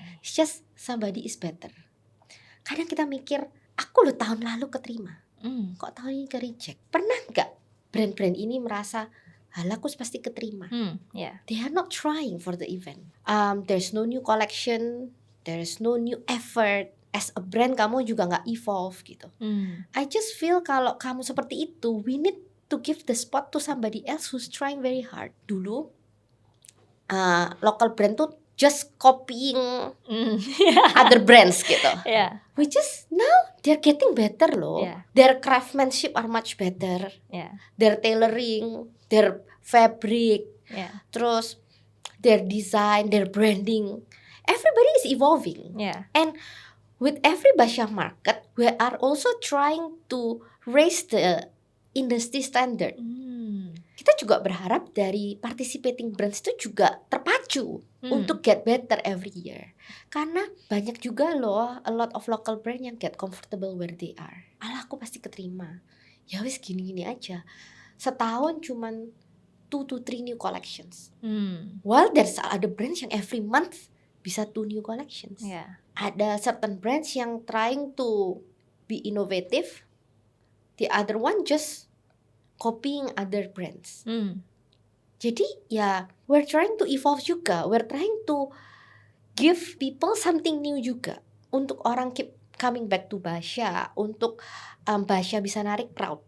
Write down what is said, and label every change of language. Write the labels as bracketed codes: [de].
[en] It's just somebody is better. [id] Kadang kita mikir, aku loh tahun lalu keterima, kok tahun ini ke reject. Pernah nggak brand-brand ini merasa, halah aku pasti keterima? Ya. [en] They are not trying for the event. There's no new collection, there's no new effort. As a brand [id] kamu juga nggak evolve gitu. [en] I just feel [id] kalau kamu seperti itu, [en] we need to give the spot to somebody else who's trying very hard. Dulu local brand tuh just copying other brands gitu. [id] Ya. [en] Which is now they're getting better loh. Yeah. Their craftsmanship are much better. [id] Ya. [en] Their tailoring, their fabric, [id] Ya. [en] terus their design, their branding. Everybody is evolving. [id] Ya. [en] And with every Basha market, we are also trying to raise the industry standard. [id] Kita juga berharap dari participating brands itu juga terpacu untuk [en] get better every year. [id] Karena banyak juga loh [en] a lot of local brand yang get comfortable where they are. [id] Alah aku pasti keterima. [jv] Ya wis [id] gini-gini aja. Setahun cuman [en] 2 to 3 new collections. While there's other brands yang every month bisa 2 new collections. [id] Ya. [en] Ada certain brands yang trying to be innovative. The other one just copying other brands. [id] Jadi ya [en] we're trying to evolve juga. We're trying to give people something new juga. [id] Untuk orang [en] keep coming back to Basha. [id] Untuk Basha bisa narik crowd.